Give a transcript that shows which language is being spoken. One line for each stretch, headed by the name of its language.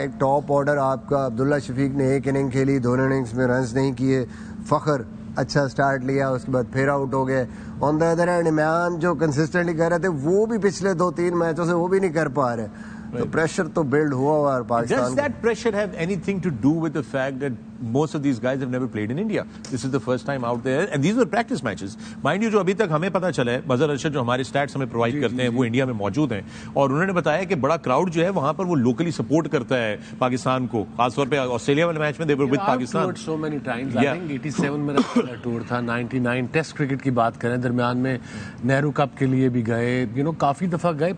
Urdu: ایک top order آپ کا, عبداللہ شفیق نے 1 اننگ کھیلی, 2 اننگز میں رنز نہیں کیے. فخر اچھا سٹارٹ لیا, اس کے بعد پھر آؤٹ ہو گئے. آن دا ادر ہینڈ عمران جو کنسسٹنٹلی کر رہے تھے, وہ بھی پچھلے 2-3 میچوں سے وہ بھی نہیں کر پا رہے. تو پریشر تو بلڈ ہوا ہوا ہے Pakistan.
English: Does that pressure have anything to do with the fact that most of these guys have never played in India? This is the first time out there and these were practice matches. Mind you,
Urdu: جو ابھی تک ہمیں پتا چلا ہے, مظہر ارشد جو ہمارے status ہمیں پرووائڈ کرتے ہیں وہ انڈیا میں موجود ہیں, اور انہوں نے بتایا کہ بڑا کراؤڈ جو ہے وہاں پر وہ لوکلی سپورٹ کرتا ہے پاکستان کو. خاص طور پہ آسٹریلیا والے میچ میں
English: they were with Pakistan. So many times. I think
Urdu: 87 میں ٹور تھا, 99 ٹیسٹ کرکٹ کی بات کریں, درمیان میں نہرو کپ کے لیے بھی گئے, کافی دفعہ گئے.